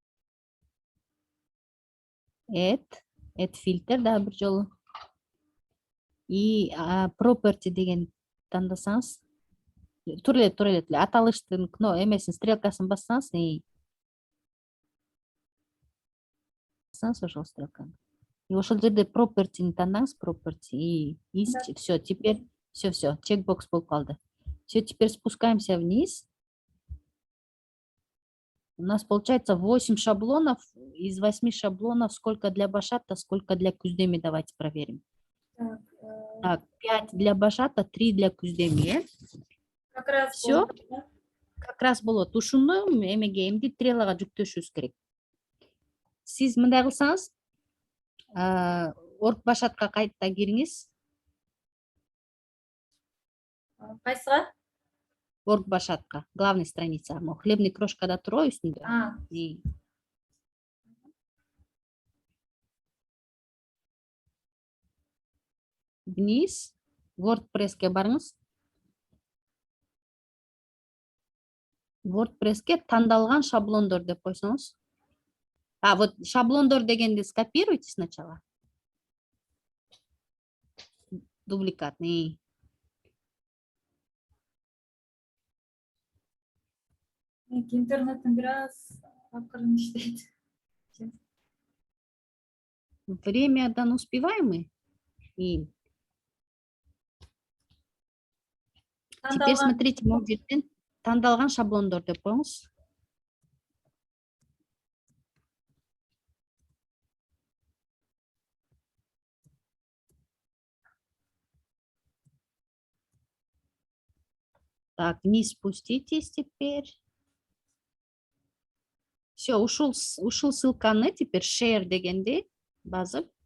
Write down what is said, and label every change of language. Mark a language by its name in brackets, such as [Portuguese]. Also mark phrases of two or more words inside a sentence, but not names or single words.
[Kyrgyz] Add фильтр да бир жолу. И property деген тандасаңыз. Тура эле аталыштын эмесин стрелкасын бассаңыз, ошол стрелканы. И ошол жерде property'ни тандаңыз, property, [Russian] и все, теперь все, [Kyrgyz] чекбокс болуп калды. [Russian] Все, теперь спускаемся вниз. У нас получается 8 шаблонов. Из 8 шаблонов сколько для башата, сколько для күздеми, давайте проверим. Так, Так, 5 для башата, 3 для күздеми. как раз Всё? [Kyrgyz] болды, да? [Russian] Как раз болот. [Kyrgyz] Ушуну эмеге эмди трелага жүктөшүбүз керек. Сиз мындай кылсаңыз, орг башатка кайта кириңиз. Кайсыга? Орг башатка, [Russian] главный страница. [Kyrgyz] Хлебный крошкада турбайбы үстүндө? А, [Russian] И вниз, [Kyrgyz] WordPress'ке барыңыз. WordPress'ке тандалган шаблондор деп койсоңуз. [Russian] Вот [Kyrgyz] шаблондор дегенди [Russian] скопируйте сначала. Дубликатный. [Kyrgyz] интернеттен biraz акырын иштейт. [Russian] Времядан успеваем мы? И теперь смотрите, [Kyrgyz] могу жерден тандалган шаблондор деп коюңуз. [Russian] Так, вниз спуститесь теперь. [Kyrgyz] Все, ушел ссылканы, теперь share дегенди басып.